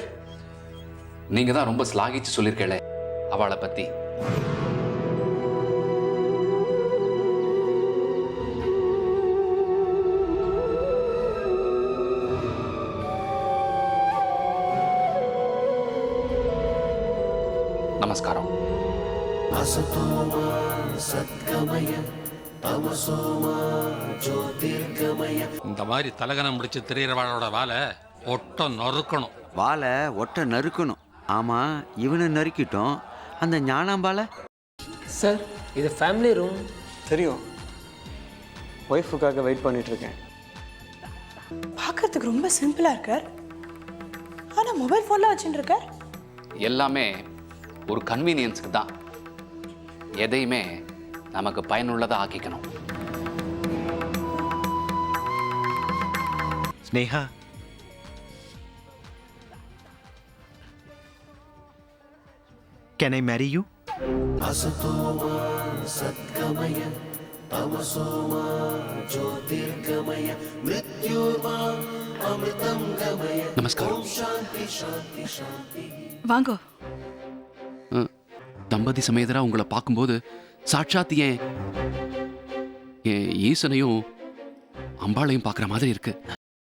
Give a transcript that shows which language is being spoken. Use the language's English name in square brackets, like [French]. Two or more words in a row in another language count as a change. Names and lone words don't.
[Tamil] நீங்கள் தான் ரொம்ப ஸ்லாகிச்சு சொல்லியிருக்கேளே அவளை பற்றி. நமஸ்காரம். [Sanskrit] असतोमा सद्गमय तमसोमा ज्योतिर्गमय. [Tamil] இந்த மாதிரி தலகனம் முடிச்சு திரியறவாளோட வாழை ஒட்ட நறுக்கணும். வாழை ஒட்ட நறுக்கணும். ஆமா, இவனை நறுக்கிட்டோம். அந்த ஞானாம்பால சார், இது [English] family room. [Tamil] தெரியும். ஒய்ஃபுக்காக வெயிட் பண்ணிட்டு இருக்கேன். பார்க்கறதுக்கு ரொம்ப சிம்பிளா இருக்கார். ஆனா [English] mobile phone [Tamil] வச்சுட்டு இருக்கார். எல்லாமே ஒரு கன்வீனியன்ஸுக்கு தான். எதையுமே நமக்கு பயனுள்ளதாக ஆக்கிக்கணும். ஸ்னேகா, [English] can I marry you? [Sanskrit] असतोमा सद्गमय तमसोमा ज्योतिर्गमय मृत्योर्मा अमृतं गमय. [Tamil] நமஸ்காரம். [Sanskrit] शांति शांति शांति. [Tamil] வாங்கோ. தம்பதி சமேதரா உங்களை பார்க்கும்போது சாட்சாத் என் ஈசனையும் அம்பாளையும் பார்க்குற மாதிரி இருக்கு.